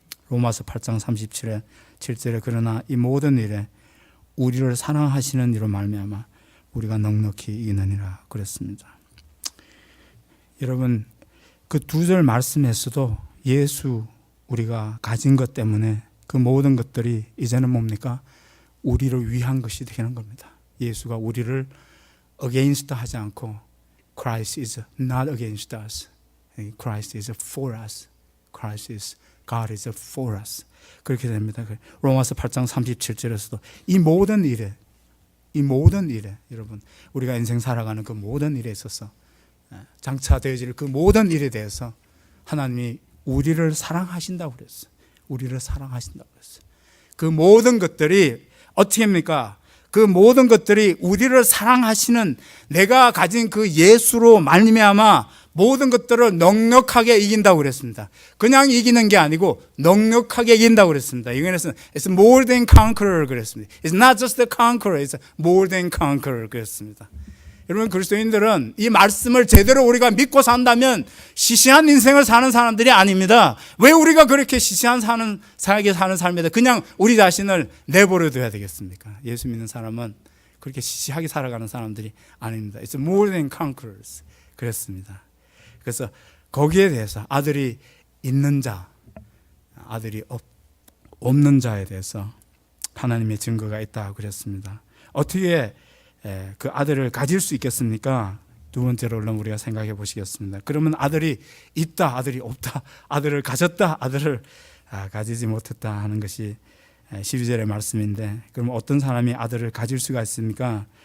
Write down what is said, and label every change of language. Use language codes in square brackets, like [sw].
[ko] 로마서 8장 37절에 그러나 이 모든 일에 우리를 사랑하시는 이로 말미암아 우리가 넉넉히 이기느니라 그랬습니다. 여러분, 그 두 절 말씀에서도 예수 우리가 가진 것 때문에 그 모든 것들이 이제는 뭡니까? 우리를 위한 것이 되는 겁니다. 예수가 우리를 [en] against 하지 않고 Christ is not against us. Christ is for us. Christ is God is for us. [ko] 그렇게 됩니다. 로마서 8장 37절에서도 이 모든 일에 여러분 우리가 인생 살아가는 그 모든 일에 있어서 장차 되어질 그 모든 일에 대해서 하나님이 우리를 사랑하신다고 그랬어요. 우리를 사랑하신다고 그랬어요. 그 모든 것들이 어떻게 합니까? 그 모든 것들이 우리를 사랑하시는 내가 가진 그 예수로 말미암아 모든 것들을 넉넉하게 이긴다고 그랬습니다. 그냥 이기는 게 아니고 넉넉하게 이긴다고 그랬습니다. 이거에서 [en] it's more than conqueror 그랬습니다. It's not just a conqueror, it's more than conqueror 그랬습니다. [ko] 여러분 그리스도인들은 이 말씀을 제대로 우리가 믿고 산다면 시시한 인생을 사는 사람들이 아닙니다. 왜 우리가 그렇게 시시한 살게 사는 삶에다 그냥 우리 자신을 내버려 둬야 되겠습니까? 예수 믿는 사람은 그렇게 시시하게 살아가는 사람들이 아닙니다. [en] It's more than conquerors [ko] 그랬습니다. 그래서 거기에 대해서 아들이 있는 자, 아들이 없는 자에 대해서 하나님의 증거가 있다 그랬습니다. 어떻게 그 아들을 가질 수 있겠습니까? 두 번째로 우리가 생각해 보시겠습니다. 그러면 아들이 있다, 아들이 없다, 아들을 가졌다, 아들을 가지지 못했다 하는 것이 12절의 말씀인데 그럼 어떤 사람이 아들을 가질 수가 있습니까?